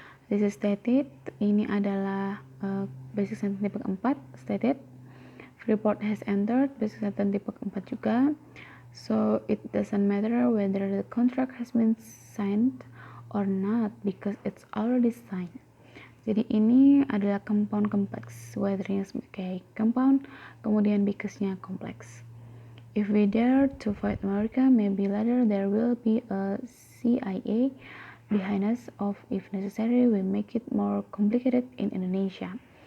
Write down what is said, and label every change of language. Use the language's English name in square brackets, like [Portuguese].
[English] This is stated, [Indonesian] ini adalah basic sentence tipe keempat, stated. [English] Freeport has entered, basic sentence [Indonesian] tipe keempat juga. [English] So it doesn't matter whether the contract has been signed or not because it's already signed. [Indonesian] Jadi ini adalah compound kompleks, whether-nya sebagai compound, kemudian because-nya kompleks. [English] If we dare to fight America, maybe later there will be a CIA behind us, or if necessary we make it more complicated in Indonesia.